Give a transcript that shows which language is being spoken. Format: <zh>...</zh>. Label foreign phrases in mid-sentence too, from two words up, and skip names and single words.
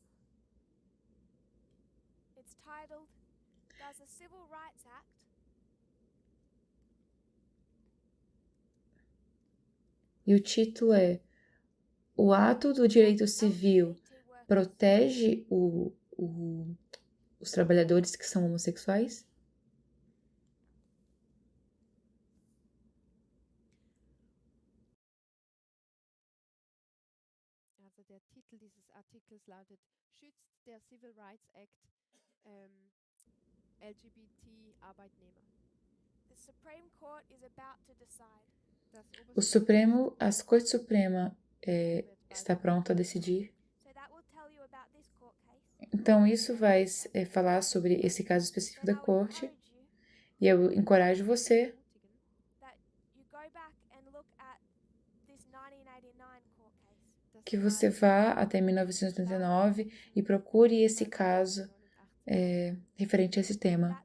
<pt>E o título é: O ato do direito civil protege os trabalhadores que são homossexuais?</pt> <de>Also der Titel dieses Artikels lautet: Schützt der Civil Rights Act LGBT-Arbeitnehmer?</de> <en>The Supreme Court is about to decide.</en> <pt>A Corte Suprema está pronta a decidir. Então, isso vai falar sobre esse caso específico da Corte. E eu encorajo você que você vá até 1989 e procure esse caso referente a esse tema.</pt>